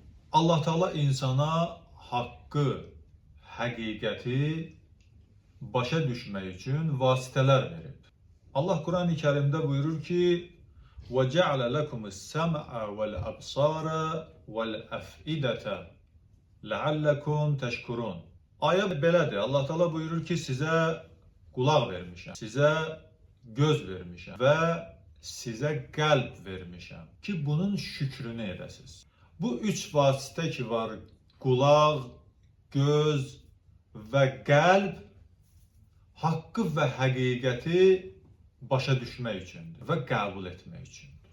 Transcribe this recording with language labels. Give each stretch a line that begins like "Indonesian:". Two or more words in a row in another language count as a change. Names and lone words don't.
Azerbaijani: Allah Teala insana haqqı, həqiqəti başa düşmək üçün vasitələr verib. Allah Quran-ı Kərimdə buyurur ki:
Arabic: وَجَعَلَ لَكُمُ السَّمْعَ وَالْأَبْصَارَ وَالْأَفْئِدَةَ لَعَلَّكُمْ تَشْكُرُونَ.
Azerbaijani: Ayə belədir. Allah Teala buyurur ki, sizə qulaq vermişəm, sizə göz vermişəm və sizə qəlb vermişəm ki, bunun şükrünü edəsiniz. Bu üç vasitə ki var, qulaq, göz və qəlb, haqqı və həqiqəti başa düşmək üçündür və qəbul etmək üçündür.